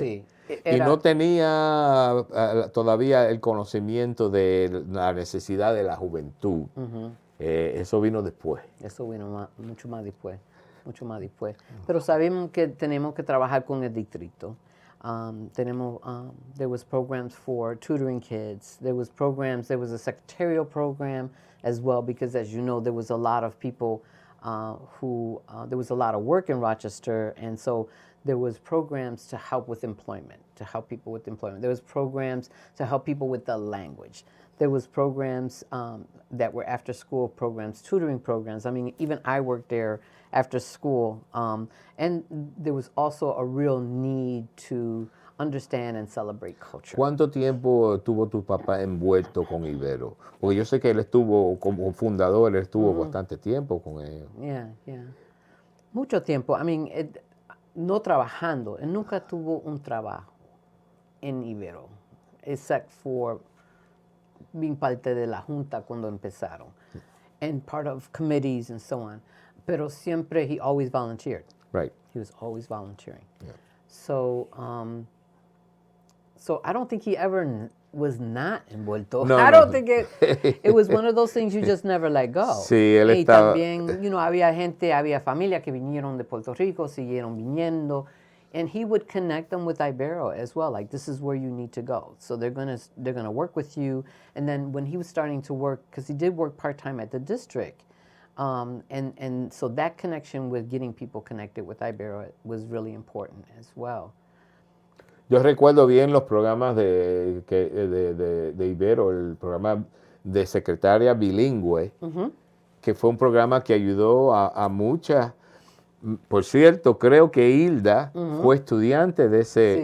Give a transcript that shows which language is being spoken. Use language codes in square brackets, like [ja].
[es] Sí, Y no tenía todavía el conocimiento de la necesidad de la juventud. Eso vino después. Eso vino mucho más después, mucho más después. Pero sabemos que tenemos que trabajar con el distrito. [en] There was programs for tutoring kids. There was a secretarial program as well, because as you know, there was a lot of people there was a lot of work in Rochester, and so there was programs to help with employment, to help people with employment. There was programs to help people with the language. There was programs that were after-school programs, tutoring programs. I mean, even I worked there after school. And there was also a real need to understand and celebrate culture. [es] ¿Cuánto tiempo tuvo tu papá envuelto con Ibero? Porque yo sé que él estuvo como fundador, él estuvo bastante tiempo con ellos. [en] Yeah. [es] Mucho tiempo. [en] I mean, [es] no trabajando. Él nunca tuvo un trabajo en Ibero, [en] except for being [es] parte de la junta cuando empezaron, [en] and part of committees and so on. [es] Pero siempre, [en] he always volunteered. Right. He was always volunteering. Yeah. So I don't think he ever was not [es] envuelto. [en] No, I don't think it was one of those things you just never let go. [es] Sí, él y estaba... también, había familia que vinieron de Puerto Rico, siguieron viniendo. [en] And he would connect them with Ibero as well. Like, this is where you need to go. So they're gonna work with you. And then when he was starting to work, because he did work part-time at the district, and so that connection with getting people connected with Ibero was really important as well. [es] Yo recuerdo bien los programas de Ibero, el programa de secretaria bilingüe, que fue un programa que ayudó a muchas. Por cierto, creo que Hilda fue estudiante de ese,